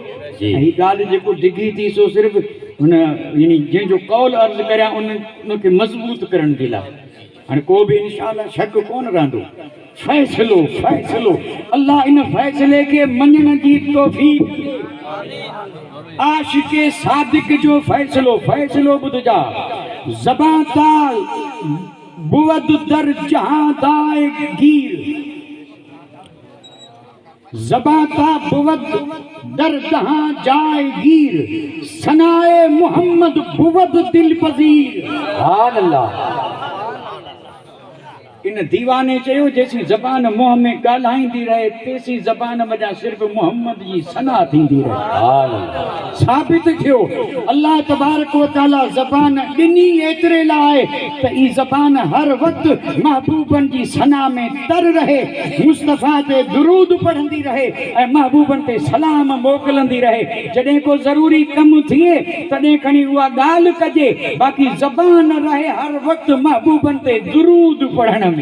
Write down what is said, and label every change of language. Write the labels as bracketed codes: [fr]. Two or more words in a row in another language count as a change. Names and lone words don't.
[sd] ही ॻाल्हि जेको डिघी थी सो सिर्फ़ु हुन यानी जंहिंजो कौल अर्ज़ु करियां उनखे मज़बूत करण जे लाइ। हाणे को बि इंशाअल्लाह शक कोन रहंदो। फ़ैसिलो फ़ैसिलो अल्लाह इन फ़ैसिले खे मञण जी तौफ़ीक़। आशिक़े सादिक जो फ़ैसिलो फ़ैसिलो ॿुधजा। [fa] زبان تال بود در جهان دای گیر، زبان تا بود در جهان جای گیر، ثنای محمد بود دل پذیر. [ar] سبحان الله. [sd] इन दीवाने चयो जेसी ज़बान मुंह में ॻाल्हाईंदी रहे तेसी ज़बान वॼा सिर्फ़ु मोहम्मद जी सना थींदी रहे। साबित थियो [ar] الله تبارك وتعالى [sd] ज़बान ॾिनी एतिरे लाइ त ई ज़बान हर वक़्तु महबूबनि जी सना में तर रहे, मुस्तफ़ा ते दुरूद पढ़ंदी रहे ऐं महबूबनि ते सलाम मोकिलंदी रहे। जॾहिं को ज़रूरी कमु थिए तॾहिं खणी उहा ॻाल्हि कजे, बाक़ी ज़बान रहे हर वक़्तु महबूबनि ते दुरूद पढ़ण में।